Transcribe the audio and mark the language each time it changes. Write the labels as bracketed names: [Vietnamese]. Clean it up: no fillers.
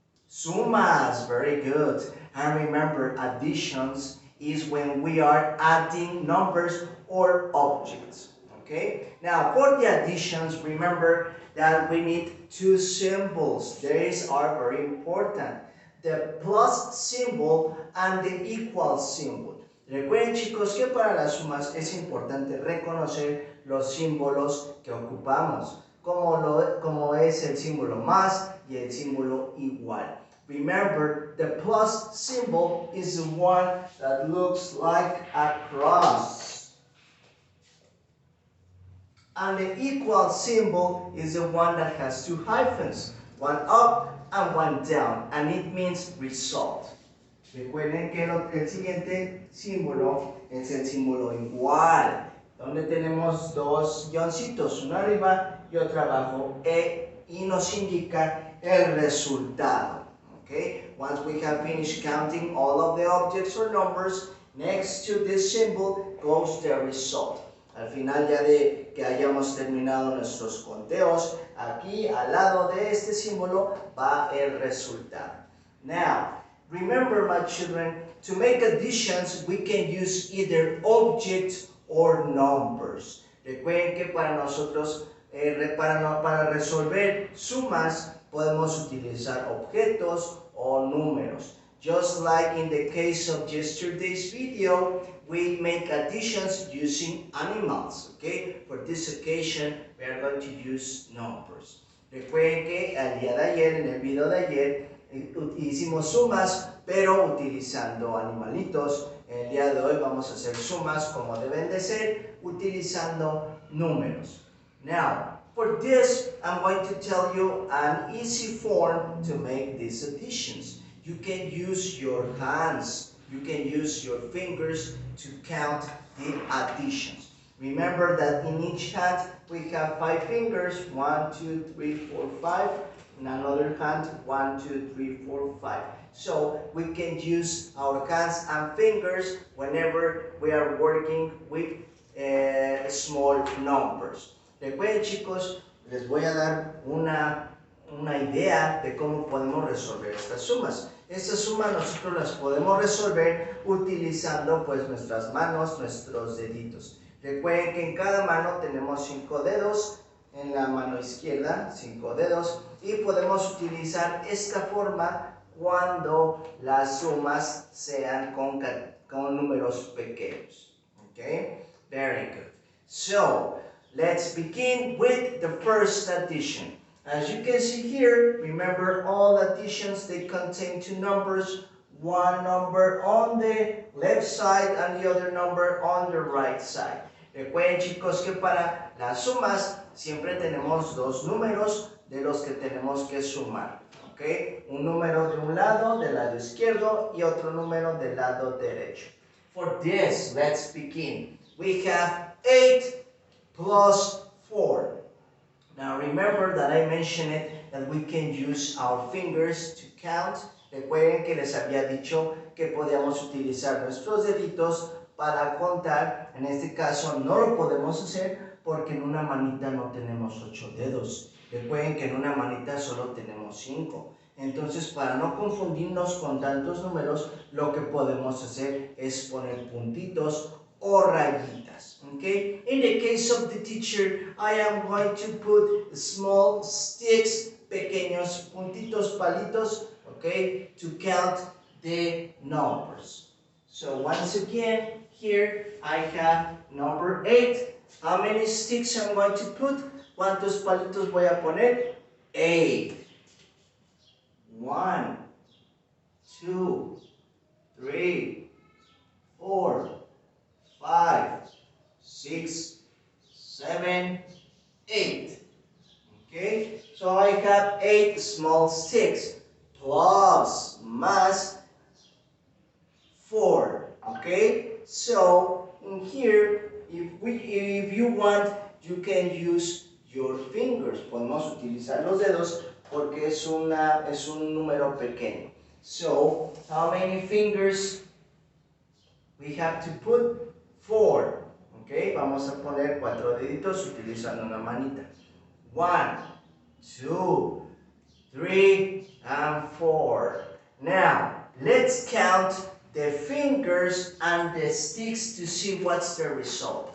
[English] Sumas, very good. And remember, additions is when we are adding numbers or objects. Okay? Now, for the additions, remember that we need two symbols. These are very important. The plus symbol and the equal symbol. [Spanish] Recuerden, chicos, que para las sumas es importante reconocer los símbolos que ocupamos, como es el símbolo más y el símbolo igual. [English] Remember, the plus symbol is the one that looks like a cross. And the equal symbol is the one that has two hyphens, one up and one down, and it means result. [Spanish] Recuerden que el siguiente símbolo es el símbolo igual, donde tenemos dos guioncitos, uno arriba y otro abajo, y nos indica el resultado. [English] Okay? Once we have finished counting all of the objects or numbers, next to this symbol goes the result. [Spanish] Al final ya de que hayamos terminado nuestros conteos, aquí al lado de este símbolo va el resultado. [English] Now, remember, my children, to make additions, we can use either objects or numbers. [Spanish] Recuerden que para nosotros, para resolver sumas, podemos utilizar objetos o números. [English] Just like in the case of yesterday's video, we make additions using animals, okay? For this occasion, we are going to use numbers. [Spanish] Recuerden que al día de ayer, en el video de ayer, hicimos sumas, pero utilizando animalitos. En el día de hoy vamos a hacer sumas como deben de ser, utilizando números. [English] Now, for this, I'm going to tell you an easy form to make these additions. You can use your hands, you can use your fingers to count the additions. Remember that in each hand we have 5 fingers, 1, 2, 3, 4, 5. In another hand, 1, 2, 3, 4, 5. So we can use our hands and fingers whenever we are working with small numbers. [Spanish] Recuerden, chicos, les voy a dar una idea de cómo podemos resolver estas sumas. Estas sumas nosotros las podemos resolver utilizando pues nuestras manos, nuestros deditos. Recuerden que en cada mano tenemos 5 dedos, en la mano izquierda 5 dedos, y podemos utilizar esta forma cuando las sumas sean con números pequeños. [English] Okay? Very good. So, let's begin with the first addition. As you can see here, remember all additions, they contain two numbers, one number on the left side and the other number on the right side. [Spanish] Recuerden, chicos, que para las sumas siempre tenemos dos números de los que tenemos que sumar. ¿Okay? Un número de un lado, del lado izquierdo, y otro número del lado derecho. [English] For this, let's begin. We have 8 plus 4. Now remember that I mentioned it, that we can use our fingers to count. [Spanish] Recuerden que les había dicho que podíamos utilizar nuestros deditos para contar. En este caso no lo podemos hacer porque en una manita no tenemos 8 dedos. Recuerden que en una manita solo tenemos 5. Entonces, para no confundirnos con tantos números, lo que podemos hacer es poner puntitos o rayitas. [English] Okay? In the case of the teacher, I am going to put small sticks, [Spanish] pequeños puntitos, palitos, [English] okay, to count the numbers. So once again, here I have number 8. How many sticks I'm going to put? [Spanish] ¿Cuántos palitos voy a poner? [English] 8. 1, 2, 3, 4, 5, 6, 7, 8. Okay, so I have 8 small sticks plus más 4. Okay, so in here, if you want, you can use your finger. fingers. [Spanish] Podemos utilizar los dedos porque es un número pequeño. [English] So, how many fingers we have to put? [Spanish] 4. Okay, vamos a poner 4 deditos utilizando una manita. [English] 1, 2, 3, and 4. Now, let's count the fingers and the sticks to see what's the result.